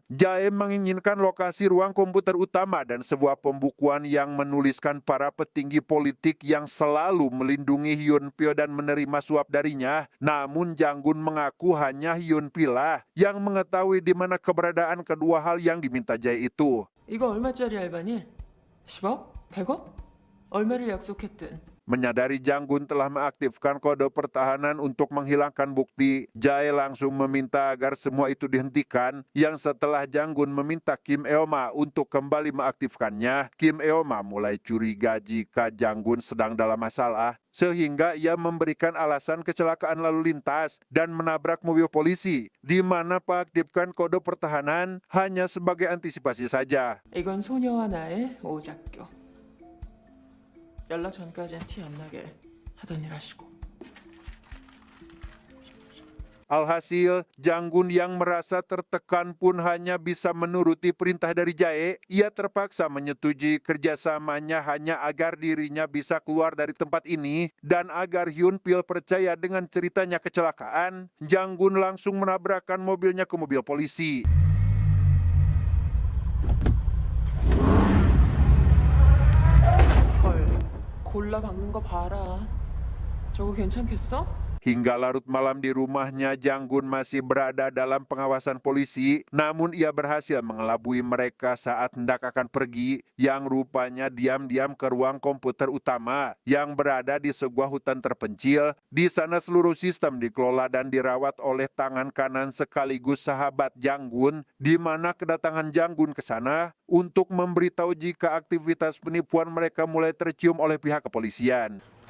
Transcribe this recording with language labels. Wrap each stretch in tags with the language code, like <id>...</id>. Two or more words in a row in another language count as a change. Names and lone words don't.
<id>Jae menginginkan lokasi ruang komputer utama dan sebuah pembukuan yang menuliskan para petinggi politik yang selalu melindungi Hyun Pil dan menerima suap darinya. Namun Jang-gun mengaku hanya Hyun Pil lah yang mengetahui di mana keberadaan kedua hal yang diminta Jae itu.</id> <ko>이거 얼마짜리 알바니? 10억? 100억? 얼마를 약속했든.</ko> <id>Menyadari Janggun telah mengaktifkan kode pertahanan untuk menghilangkan bukti, Jae langsung meminta agar semua itu dihentikan, yang setelah Janggun meminta Kim Eoma untuk kembali mengaktifkannya, Kim Eoma mulai curiga jika Janggun sedang dalam masalah, sehingga ia memberikan alasan kecelakaan lalu lintas dan menabrak mobil polisi, di mana mengaktifkan kode pertahanan hanya sebagai antisipasi saja.</id> <ko>이건 소녀와 나의 오작교. 연락 전까지는 티 안 나게 하던 일 하시고.</ko> <id>Alhasil, Janggun yang merasa tertekan pun hanya bisa menuruti perintah dari Jae. Ia terpaksa menyetujui kerjasamanya hanya agar dirinya bisa keluar dari tempat ini dan agar Hyun Pil percaya dengan ceritanya kecelakaan. Janggun langsung menabrakkan mobilnya ke mobil polisi.</id> <ko>헐, 골라 박는 거 봐라. 저거 괜찮겠어?</ko> <id>Hingga larut malam di rumahnya, Janggun masih berada dalam pengawasan polisi, namun ia berhasil mengelabui mereka saat hendak akan pergi, yang rupanya diam-diam ke ruang komputer utama yang berada di sebuah hutan terpencil. Di sana seluruh sistem dikelola dan dirawat oleh tangan kanan sekaligus sahabat Janggun, di mana kedatangan Janggun ke sana untuk memberitahu jika aktivitas penipuan mereka mulai tercium oleh pihak kepolisian.</id>